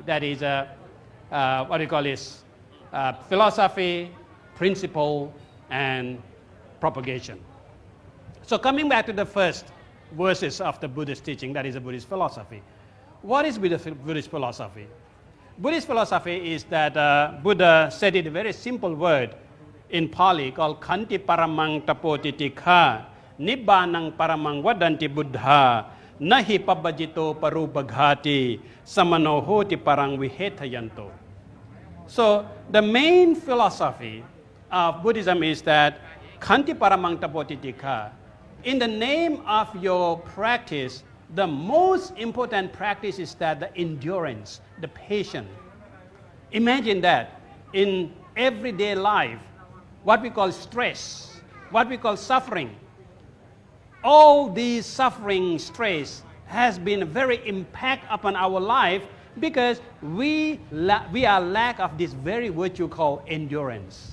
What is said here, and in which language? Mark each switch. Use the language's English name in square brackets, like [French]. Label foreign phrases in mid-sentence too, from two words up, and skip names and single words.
[English] That is what we call is philosophy, principle, and propagation. So coming back to the first verses of the Buddhist teaching, that is the Buddhist philosophy. What is Buddhist philosophy? Buddhist philosophy is that Buddha said it a very simple word in Pali called [Pali] Khanti Paramang Tapotitikha Nibbanang Paramang Vadanti Buddha Nahi Pabajito Parubaghati Samanohoti Parang Vihetayanto. So the main philosophy of Buddhism is that Khanti Paramang Tapotitikha. [English] In the name of your practice, the most important practice is that the endurance, the patience. Imagine that in everyday life, what we call stress, what we call suffering, all these suffering, stress has been a very impact upon our life because we are lack of this very virtue called endurance.